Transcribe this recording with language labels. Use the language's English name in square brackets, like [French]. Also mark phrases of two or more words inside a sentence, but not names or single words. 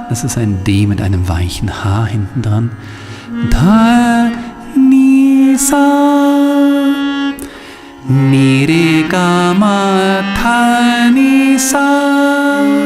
[German] Das ist ein D mit einem weichen H hinten dran. Ta, Ni, Sa. Nire, Gama, Ta, Ni, Sa.